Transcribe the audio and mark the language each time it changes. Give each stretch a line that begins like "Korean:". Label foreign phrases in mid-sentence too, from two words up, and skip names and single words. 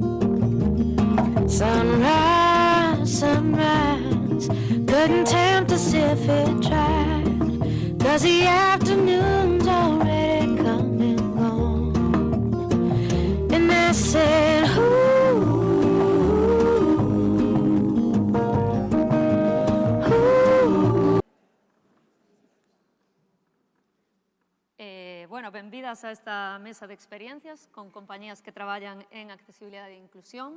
English: Sunrise, sunrise, couldn't tempt us if it tried, 'cause the afternoon's already come and gone. And I said, ooh,
Galician: Bueno, benvidas a esta mesa de experiencias con compañías que traballan en accesibilidade e inclusión.